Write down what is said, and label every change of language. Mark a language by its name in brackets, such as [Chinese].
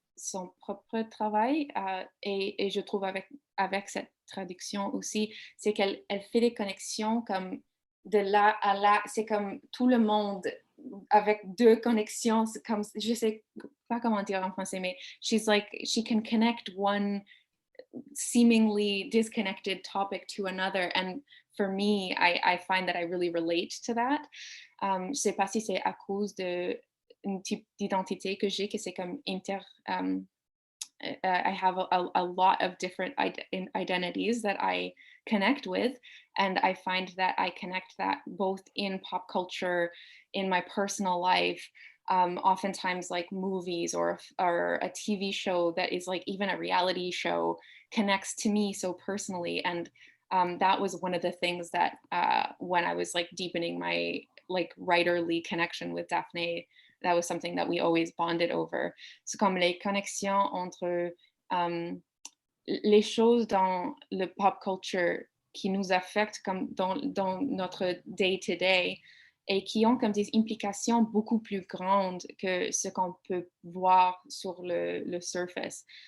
[French] son propre travail et je trouve avec cette traduction aussi, c'est qu'elle fait des connexions comme de là à là, c'est comme tout le monde avec deux connexions, c'est comme, je sais pas comment dire en français, mais [English] she can connect one seemingly disconnected topic to another. And for me, I find that I really relate to that. [French] Je sais pas si c'est à cause de une type d'identité que j'ai, que c'est comme [English] I have a lot of different identities that I connect with. And I find that I connect that both in pop culture, in my personal life, oftentimes like movies or a TV show that is like even a reality show connects to me so personally. And that was one of the things that when I was like deepening my like writerly connection with Daphne, that was something that we always bonded over. [French] C'est comme les connexions entre les choses dans le pop culture qui nous affectent comme dans notre day-to-day et qui ont comme des implications beaucoup plus grandes que ce qu'on peut voir sur le surface.